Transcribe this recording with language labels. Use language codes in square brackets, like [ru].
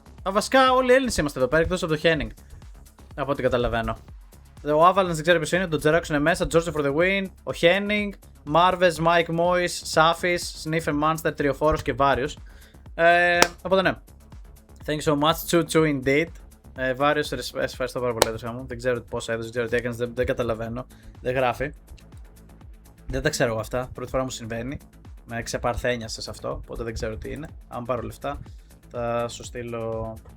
[el] Βασικά όλοι οι Έλληνες είμαστε εδώ πέρα εκτός από το Henning. Από ό,τι καταλαβαίνω. Ο Avalanche δεν ξέρω ποιος είναι, το Xerox είναι μέσα, [en] George for the win, [el] ο Henning, Marves, Mike Moyes, Safis, Sniffer Monster, Τριοφόρος και Various. Οπότε ναι. [en] Thank you so much, Choo indeed. [el] Various, ευχαριστώ πάρα πολύ έδωσα μου. Δεν ξέρω πόσα έδωσε, δεν ξέρω τι έκανες, δεν καταλαβαίνω. Δεν γράφει. Δεν τα ξέρω εγώ αυτά. Πρώτη φορά μου συμβαίνει. Με ξεπαρθένιασε σε αυτό, οπότε δεν ξέρω τι είναι. Αν πάρω λεφτά, θα σου στείλω.